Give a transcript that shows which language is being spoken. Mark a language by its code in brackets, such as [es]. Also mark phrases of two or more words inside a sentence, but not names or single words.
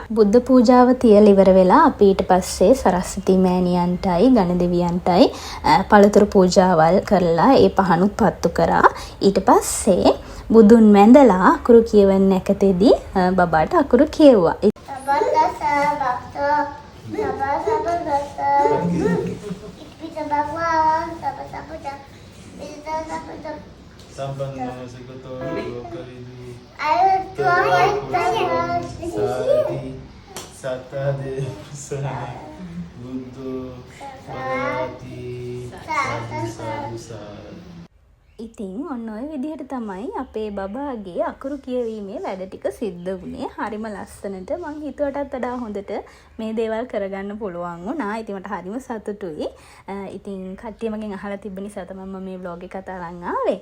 [si] බුද්ධ පූජාව තියලා ඉවර වෙලා අපි ඊට පස්සේ සරස්වති මෑණියන්ටයි ගණ දෙවියන්ටයි පළතුරු පූජාවල් කරලා ඒ පහනුත් පත්තු කරා. ඊට පස්සේ බුදුන් වැඳලා අකුරු කියවන්න නැකතේදී බබාට අකුරු කියෙව්වා. Sampang seguto kalidu. Sati satade sana buddho bhagavati sadhu sadhu sadhu. ඉතින් ඔන්න ඔය විදිහට තමයි අපේ බබාගේ අකුරු කියවීමේ වැඩ ටික සිද්ධ වුණේ. හරිම ලස්සනට මං හිතුවටත් වඩා හොඳට මේ දේවල් කරගන්න පුළුවන් වුණා. ඉතින් මට හරිම සතුටුයි. ඉතින් කට්ටිය මගෙන් අහලා තිබ්බ නිසා තමයි මම මේ vlog එක අරන් ආවේ.